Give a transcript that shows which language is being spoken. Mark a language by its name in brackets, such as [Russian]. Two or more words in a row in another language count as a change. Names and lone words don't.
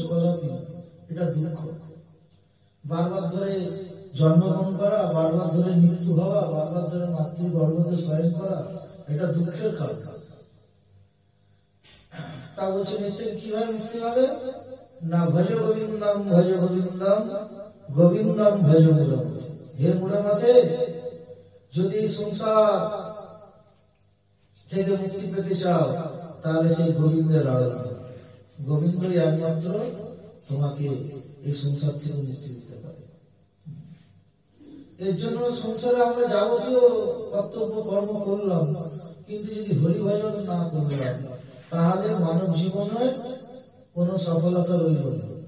[Bangla] কদাপি, এটা দুঃখ। বারবার ধরে জন্মগ্রহণ করা, বারবার ধরে মৃত্যু হওয়া, বারবার ধরে মাতৃ গর্ভতে শয়ন করা, এটা দুঃখের কারণ। তা বলছেন, এর থেকে কিভাবে মুক্তি হবে? [Sanskrit] না, ভজ গোবিন্দম ভজ গোবিন্দম গোবিন্দম ভজ মূলম। হে মূলমতে, [Bangla] যদি সংসার থেকে মুক্তি পেতে চাও তাহলে সেই গোবিন্দের আরাধনা, গোবিন্দই একমাত্র তোমাকে এই সংসার থেকে মুক্তি দিতে পারে। এর জন্য সংসারে আমরা যাবতীয় কর্তব্য কর্ম করলাম, কিন্তু যদি হরিভজন না করলাম তাহলে মানব জীবনের কোন সফলতা রইল না।